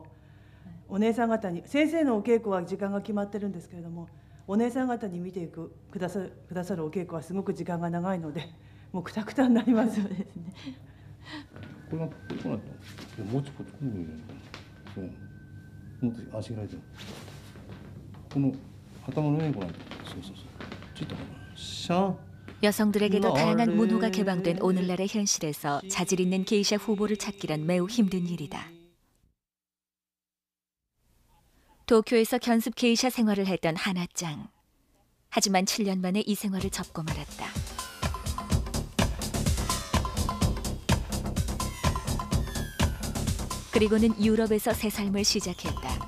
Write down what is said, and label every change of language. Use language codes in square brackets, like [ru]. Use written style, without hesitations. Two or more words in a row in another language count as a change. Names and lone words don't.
[ja] お姉さん方に先生のお稽古は時間が決まってるんですけれども、お姉さん方に見てくださるお稽古はすごく時間が長いので、もうくたくたになります。そうですね。これがこうなった。もうちょっとここに入れる。そう。もっと足が開いてる。この頭の上にこうなった。そうそうそう。ちょっとシャン。 [ko] 여성들에게도 다양한 문호가 개방된 오늘날의 현실에서 자질 있는 게이샤 후보를 찾기란 매우 힘든 일이다. 도쿄에서 견습 게이샤 생활을 했던 하나짱. 하지만 7년 만에 이 생활을 접고 말았다. 그리고는 유럽에서 새 삶을 시작했다.